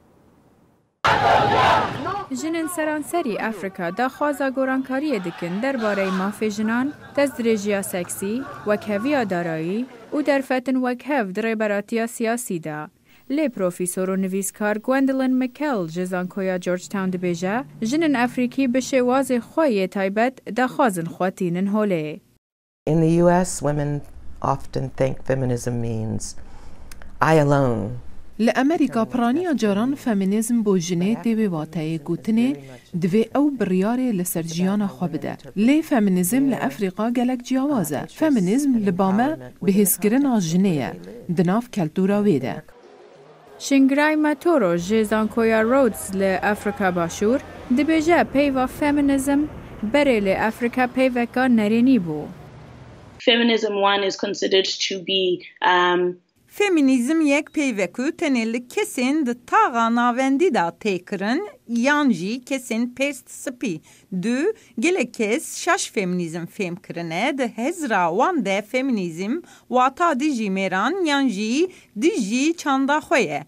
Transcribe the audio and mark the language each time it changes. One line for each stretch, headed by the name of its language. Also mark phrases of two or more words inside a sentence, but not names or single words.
Kurdish: Jinên seranserî Afrika daxwaza gorankariyê dikin derbarê mafê jinan, destdirêjiya seksî, wekheviya darayî û derfetin wekhev di rêberatiya siyasî de. Lê profîsor û nivîskar Gwendolyn McKell ji Zankoya Georgetown dibêje, jinên Efrîkî bi şêwazê xwe yê taybet daxwazin xwetînin holê.
English: In the US, women often think feminism means I alone.
Kurdish: Li Amerîka piraniya caran feminîzm bû jinê tê wateyê gotinê divê ew biryarê li ser jiyana xwe bide. Lê feminîzm li Efrîqa gelek ciyawaz e. Feminîzm li bame bihêzkirina jinê ye di nav keltûra wê de. Şingray Matoro ji Zankoya Rhodes li Afrika Başûr dibêje peyva feminîzm berê li Afrika peyveka nerênî bû.
English: Feminism one is considered to be
Kurdish: Feminizm yek peyvekû tenê li kesên di taxa navendî da têkirin yan jî kesên pêst spî. Du gelek kes şaş feminîzm fêm kirine di hezra wan de feminîzm wata dijî mêran yan jî dijî çanda xwe ye.